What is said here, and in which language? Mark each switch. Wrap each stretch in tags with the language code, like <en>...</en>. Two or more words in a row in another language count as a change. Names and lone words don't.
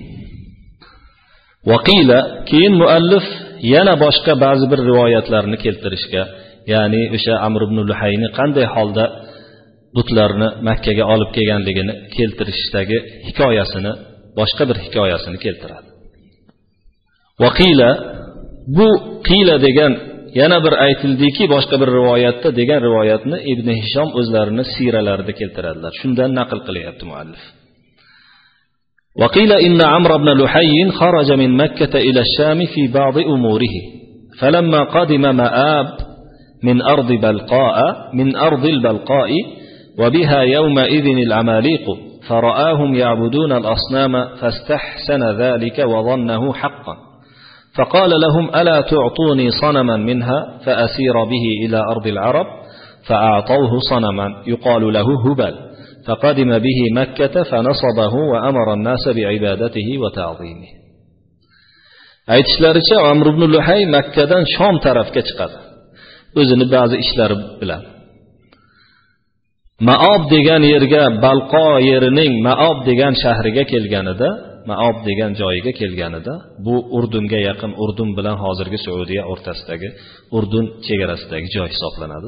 <uz>Vaqila, keyin muallif yana boshqa ba'zi bir rivoyatlarni keltirishga, ya'ni o'sha Amr ibn Luhayni qanday holda butlarni Makka ga olib kelganligini keltirishdagi hikoyasini, boshqa bir hikoyasini keltiradi. Vaqila, bu qila degan yana bir aytildiki boshqa bir rivoyatda degan rivoyatni Ibn Hishom o'zlarini siyralarida keltiradilar. Shundan naql qilyapti muallif.</uz> <ar>وقيل إن عمرو بن لحي خرج من مكة إلى الشام في بعض أموره، فلما قدم مآب من أرض البلقاء وبها يومئذ العماليق، فرآهم يعبدون الأصنام فاستحسن ذلك وظنه حقا، فقال لهم: ألا تعطوني صنما منها فأسير به إلى أرض العرب؟ فأعطوه صنما يقال له هبل، فقدم به مكة فنصبه وأمر الناس بعبادته وتعظيمه.</ar> <uz>Aytishlaricha Amr ibn Luhay Makkadan Shom tarafga chiqadi, o'zini ba'zi ishlari bilan. Maob degan yerga, Balqo yerining Maob degan shahriga kelganida, Maob degan joyiga kelganida, bu Urdunga yaqin, Urdun bilan hozirgi Saudiya o'rtasidagi, Urdun chegarasidagi joy hisoblanadi.</uz>